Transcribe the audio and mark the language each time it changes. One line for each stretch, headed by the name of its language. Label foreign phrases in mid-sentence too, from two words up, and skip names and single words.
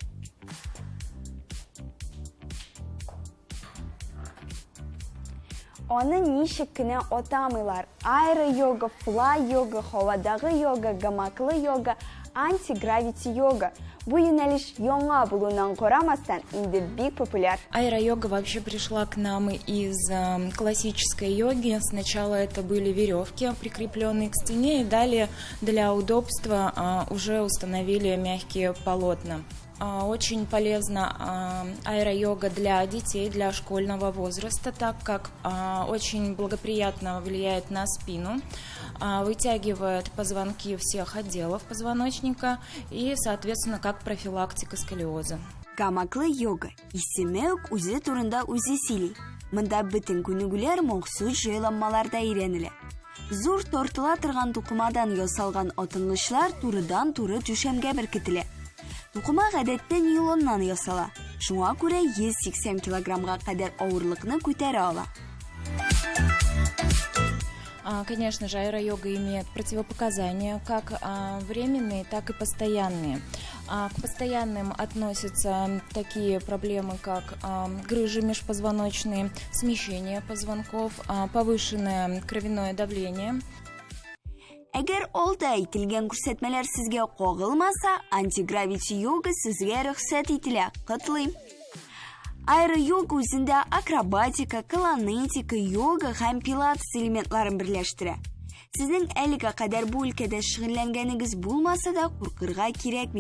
Tatar: Аны ничек кенә атамыйлар. Аэро-йога, флай-йога, һавадагы йога, гамаклы йога, анти-гравити йога. Бу юнәлеш яңа булуыннан карамастан инде бик популяр.
Russian: Аэро-йога вообще пришла к нам из классической йоги. Сначала это были веревки, прикрепленные к стене, и далее для удобства уже установили мягкие полотна. Очень полезна аэро-йога для детей, для школьного возраста, так как очень благоприятно влияет на спину, вытягивает позвонки всех отделов позвоночника и, соответственно, как профилактика сколиоза.
Tatar: Гамаклы йога исеме үк үзе турында үзе сөйли. Монда бөтен күнегүләр махсус җайланмаларда өйрәнелә. Зур тартыла торган тукымадан ясалган атылышлар турыдан-туры түшәмгә беркетелә. Тукыма гадәттә нейлоннан ясала. Шуңа күрә 180 килограммга кадәр авырлыкны күтәрә ала.
Russian: Конечно же, аэро-йога имеет противопоказания, как временные, так и постоянные. К постоянным относятся такие проблемы, как грыжи межпозвоночные, смещение позвонков, повышенное кровяное давление.
Tatar: Әгәр алда әйтелгән күрсәтмәләр сезгә кагылмаса, антигравити йога сезгә рөхсәт ителә. Котлыйм. Аэро-йога үзендә акробатика, колонетика, йога һәм пилатес элементларын берләштерә. Сезнең әлегә кадәр бу өлкәдә шөгыльләнгәнегез булмаса да, куркырга кирәкми.